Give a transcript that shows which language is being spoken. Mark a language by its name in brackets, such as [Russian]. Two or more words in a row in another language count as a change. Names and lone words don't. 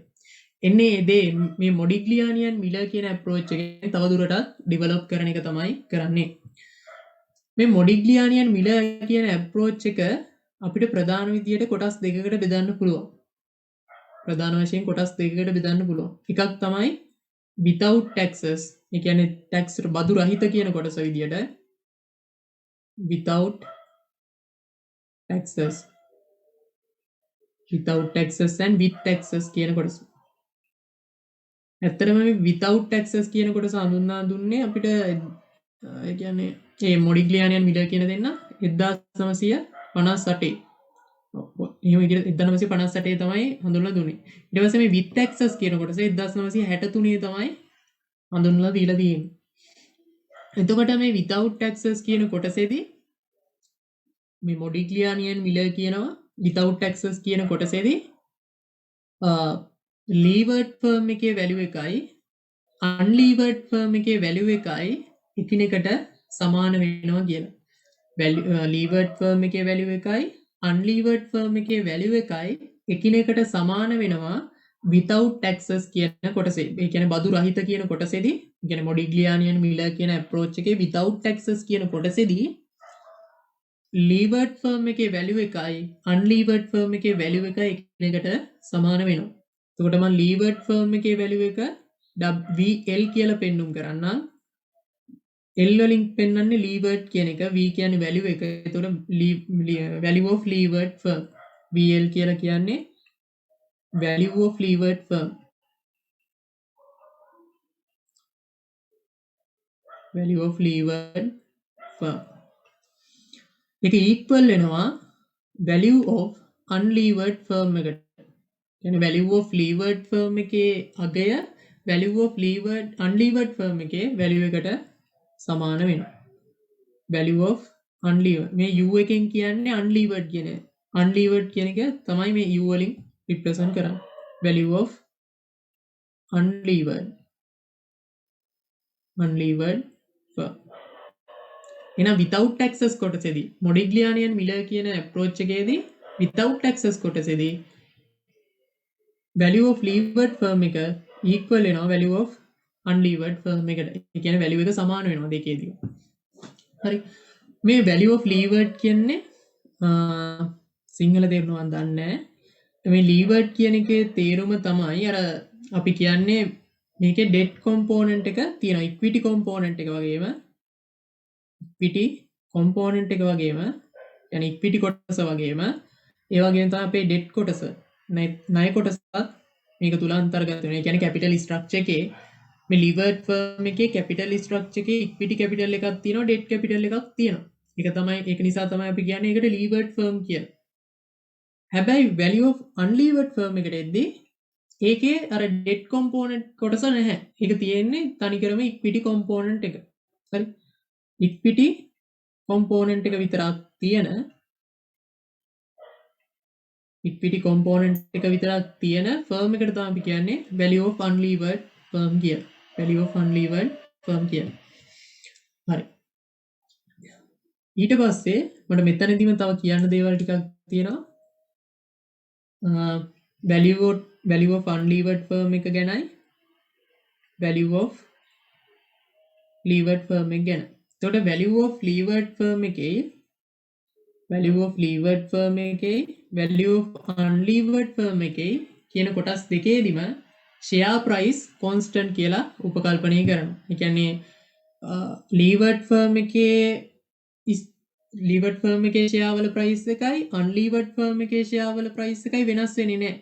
[Sinhala] එන්නේ ඒ දේ මේ මොඩිග්ලියානියන් මිලර් කියන approach එකෙන් තවදුරටත් ඩෙවලොප් කරන එක තමයි කරන්නේ. මේ මොඩිග්ලියානියන් මිලර් කියන approach එක අපිට ප්‍රධාන විදියට කොටස් දෙකකට බෙදන්න පුළුවන්. ප්‍රධාන වශයෙන් කොටස් දෙකකට බෙදන්න පුළුවන්. එකක් තමයි [English] without taxes. [Sinhala] ඒ කියන්නේ tax බදු රහිත කියන කොටස විදියට [English] without taxes and with taxes [Sinhala] කියන කොටස. ඇත්තටම මේ [English] without taxes [Sinhala] කියන කොටස හඳුන්වා දුන්නේ අපිට ඒ කියන්නේ මේ මොඩිග්ලියානියන් මිලර් කියන දෙන්න 1958 එහෙම 1958 තමයි හඳුන්වලා දුන්නේ. ඊට පස්සේ මේ [English] with taxes [Sinhala] කියන කොටස 1963 තමයි හඳුන්වලා දීලා තියෙන්නේ. එතකොට මේ [English] without taxes [Sinhala] කියන කොටසේදී මේ මොඩිග්ලියානියන් මිලර් කියනවා [English] without taxes [Sinhala] කියන කොටසේදී [English] levered firm [Sinhala] එකේ value එකයි [English] unlevered firm [Sinhala] එකේ value එකයි එකිනෙකට සමාන වෙනවා කියලා. [English] levered firm [Sinhala] එකේ value එකයි [English] unlevered firm [Sinhala] එකේ value එකයි එකිනෙකට සමාන වෙනවා [English] without taxes [Sinhala] කියන කොටසේ. ඒ කියන්නේ බදු රහිත කියන කොටසේදී, ඒ කියන්නේ මොඩිග්ලියානියන් මිලර් කියන approach එකේ [English] without taxes [Sinhala] කියන කොටසේදී [English] levered firm [Sinhala] එකේ value එකයි [English] unlevered firm [Sinhala] එකේ value එකයි එකිනෙකට සමාන වෙනවා. එතකොට මම [English] levered firm [Sinhala] එකේ value එක VL කියලා පෙන්නුම් කරන්නම්. L වලින් පෙන්වන්නේ levered කියන එක, V කියන්නේ value එක. [English] එතකොට value of levered firm. VL [Sinhala] කියලා කියන්නේ [English] value of levered firm. value of levered firm. එක equal වෙනවා value of unlevered firm එකට. [Sinhala] කියන්නේ [English] value of levered firm [Sinhala] එකේ අගය [English] value of unlevered firm [Sinhala] එකේ value එකට සමාන වෙනවා. [English] value of unlevered [Sinhala] මේ u එකෙන් කියන්නේ unlevered කියන එක තමයි මේ u වලින් represent කරන්නේ. [English] value of unlevered firm. [Sinhala] එහෙනම් [English] without taxes [Sinhala] කොටසේදී මොඩිග්ලියානියන් මිලර් කියන approach එකේදී [English] without taxes [Sinhala] කොටසේදී [English] value of levered firm [Sinhala] එක equal වෙනවා [English] value of unlevered firm [Sinhala] එකට. ඒ කියන්නේ value එක සමාන වෙනවා දෙකේදී. හරි. මේ [English] value of levered [Sinhala] කියන්නේ සිංහල තේරුම මම දන්නේ නැහැ. මේ levered කියන එකේ තේරුම තමයි අර අපි කියන්නේ මේකේ [English] debt component [Sinhala] එක තියෙනවා. [English] equity component [Sinhala] එක වගේම يعني equity කොටස වගේම ඒ වගේම තමයි අපේ debt කොටස ණය කොටසත් මේක තුල අන්තර්ගත වෙනවා. ඒ කියන්නේ [English] capital structure [Sinhala] එකේ මේ [English] levered firm [Sinhala] එකේ [English] capital structure [Sinhala] එකේ [English] equity capital [Sinhala] එකක් තියෙනවා, [English] debt capital [Sinhala] එකක් තියෙනවා. ඒක නිසා තමයි අපි කියන්නේ ඒකට [English] levered firm [Sinhala] කියලා. හැබැයි [English] value of unlevered firm [Sinhala] එකට එද්දී ඒකේ අර [English] debt component [Sinhala] කොටස නැහැ. ඒක තියෙන්නේ තනිකරම [English] equity component [Sinhala] එක. හරි. [English] equity component [Sinhala] එක විතරක් තියෙන firm එකට තමයි අපි කියන්නේ [English] value of unlevered firm [Sinhala] කියලා. [English] value of unlevered firm [Sinhala] කියලා. හරි. ඊට පස්සේ මට මෙතනදීම තව කියන්න දේවල් ටිකක් තියෙනවා. [English] value of unlevered firm [Sinhala] එක ගැනයි [English] value of levered firm [Sinhala] එක ගැන. එතකොට [English] value of levered firm [Sinhala] එකේ [English] value of unlevered firm [Sinhala] එකේ කියන කොටස් දෙකේදීම [English] share price constant [Sinhala] කියලා උපකල්පනය කරනවා. ඒ කියන්නේ [English] levered firm [Sinhala] එකේ [English] levered firm [Sinhala] එකේ ෂෙයා වල ප්‍රයිස් එකයි [English] unlevered firm [Sinhala] එකේ ෂෙයා වල ප්‍රයිස් එකයි වෙනස් වෙන්නේ නැහැ.